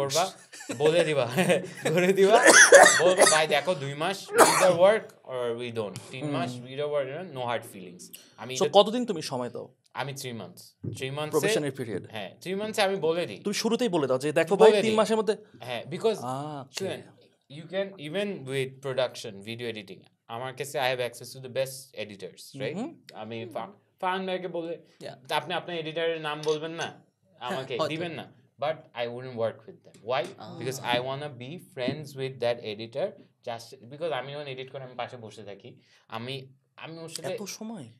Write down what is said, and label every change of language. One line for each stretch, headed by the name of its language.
Bangla: করবা, বলে দিবা, করে দিবা, বলবা ভাই দেখো 2 মাস
English: we work or we don't,
Bangla: 3 mass
English: We work, no hard feelings.
Bangla: আমি সো কতদিন তুমি সময় দাও? আমি 3 মান্থস, 3 মান্থস প্রফেশনাল পিরিয়ড। হ্যাঁ 3 মান্থসে আমি বলে দিই। তুমি শুরুতেই বলে দাও যে দেখো ভাই 3 মাসের মধ্যে। হ্যাঁ, because
English: okay. you can even with production, video editing,
Bangla: আমার কাছে
English: I have access to the best editors, right?
Bangla: আমি ফারান ভাইকে বলে, আপনি আপনার এডিটরের নাম বলবেন না, আমাকে দিবেন না,
English: but I wouldn't work with them. Why? Because I wanna be friends with that editor, just because
Bangla: আমি যখন এডিট করে আমি পাশে বসে থাকি, আমি ওর সাথে এত সময়